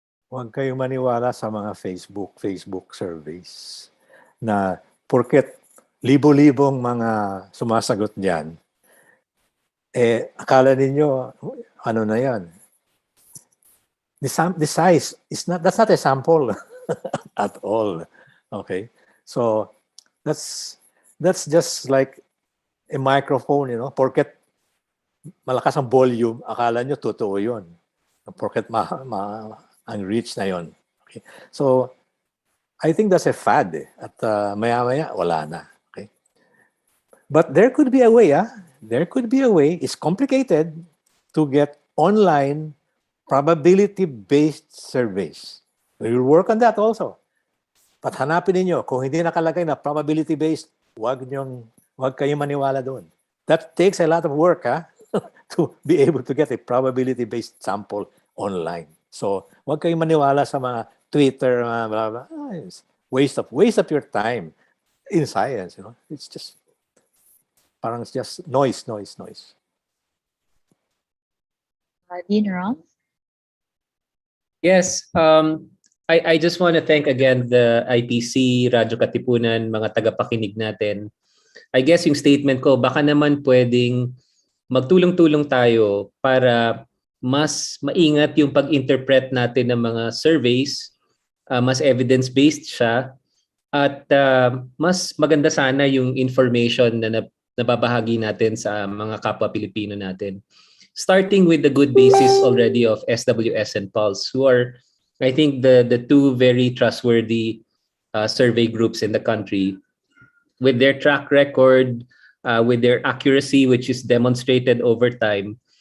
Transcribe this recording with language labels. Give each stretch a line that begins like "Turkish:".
Filipino: Huwag kayong maniwala sa mga Facebook surveys na porket libo-libong mga sumasagot diyan, akala ninyo ano na yan.
English: The size that's not a sample at all. Okay? So that's just like a microphone,
Filipino: porket malakas ang volume, akala nyo totoo yun. Porket ang reach na yun.
English: Okay? So, I think that's a fad.
Filipino: At maya-maya, wala na.
English: Okay? But there could be a way. There could be a way. It's complicated to get online probability-based surveys. We will work on that also. But
Filipino: hanapin niyo kung hindi nakalagay na probability-based, wag kayong maniwala doon.
English: That takes a lot of work to be able to get a probability-based sample online.
Filipino: So, wag kayong maniwala sa mga Twitter, blah, blah.
English: It's waste of your time in science. It's just noise. Dean Ron? Yes, I just want to thank again the IPC, radyo-katipunan,
Filipino: mga tagapakinig natin.
English: I guess
Filipino: yung statement ko, baka naman pwedeng magtulong-tulong tayo para mas maingat yung pag-interpret natin ng mga surveys, mas evidence-based siya, at mas maganda sana yung information na nababahagi natin sa mga kapwa Pilipino natin.
English: Starting with the good basis already of SWS and Pulse, who are, I think, the two very trustworthy survey groups in the country, with their track record, with their accuracy, which is demonstrated over time.